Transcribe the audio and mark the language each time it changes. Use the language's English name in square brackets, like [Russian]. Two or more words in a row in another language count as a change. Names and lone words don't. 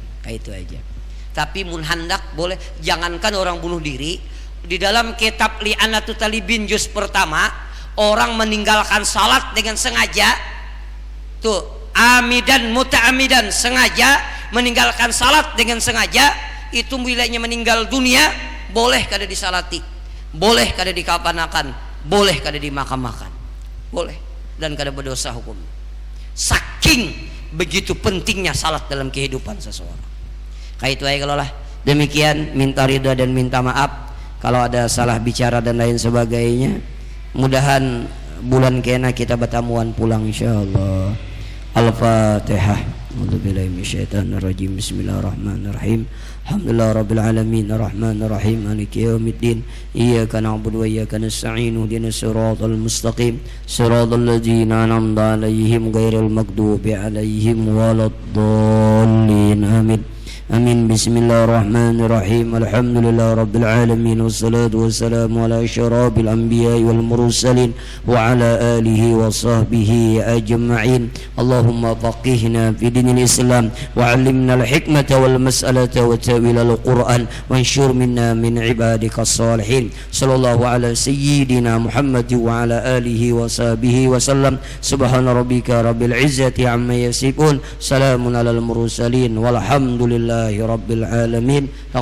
[Indonesian] Kayak itu aja. Tapi munhandak boleh. Jangankan orang bunuh diri, di dalam kitab Li'anatu Talibin juz pertama, orang meninggalkan salat dengan sengaja, tuh [Arabic] عامدا متعمدا, [Indonesian] sengaja meninggalkan salat dengan sengaja, itu wilayahnya meninggal dunia, boleh kada disalati, boleh kada dikafanakan, boleh kada dimakamakan, boleh, dan kada berdosa hukum. Saking begitu pentingnya salat dalam kehidupan seseorang. Kayak itu aja kalau lah. Demikian, minta ridha dan minta maaf kalau ada salah bicara dan lain sebagainya. [Banjar] Mudahan bulan kena kita bertamuan pulang insyaallah. [Arabic] Al-Fatihah. أعوذ بالله من الشيطان الرجيم. بسم الله الرحمن الرحيم. الحمد لله رب العالمين الرحمن الرحيم مالك يوم الدين. إياك نعبد وإياك نستعين. اهدنا الصراط المستقيم. صراط الذين أنعمت عليهم غير المغضوب عليهم ولا الضالين. آمين. آمين. بسم الله الرحمن الرحيم. الحمد لله رب العالمين. والصلاة والسلام على أشرف الأنبياء والمرسلين وعلى آله وصحبه أجمعين. اللهم فقهنا في دين الإسلام وعلمنا الحكمة والمسألة وتأويل القرآن وانصر منا من عبادك الصالحين. صلى الله على سيدنا محمد وعلى آله وصحبه وسلم. سبحان ربك رب العزة عما يصفون. سلام على المرسلين والحمد لله رب العالمين.